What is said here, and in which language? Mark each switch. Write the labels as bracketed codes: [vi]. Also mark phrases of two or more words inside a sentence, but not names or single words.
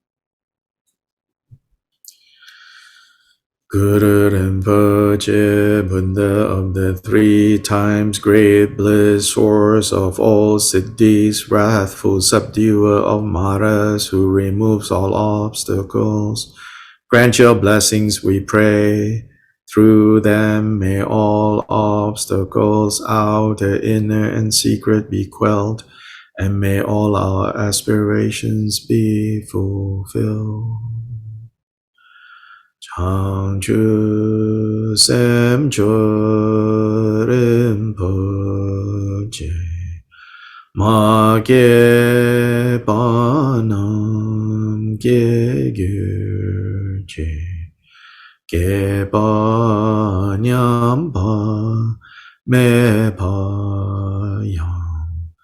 [en] Guru Rinpoche, Buddha of the 3 times great bliss, source of all siddhis, wrathful subduer of maras, who removes all obstacles, grant your blessings, we pray. Through them may all obstacles, outer, inner, and secret, be quelled, and may all our aspirations be fulfilled. [bo] བྱང་ཆུབ་སེམས་མཆོག་རིན་པོ་ཆེ། མ་སྐྱེས་པ་རྣམས་སྐྱེ་གྱུར་ཅིག། སྐྱེས་པ་ཉམས་པ་མེད་པ་ཡང,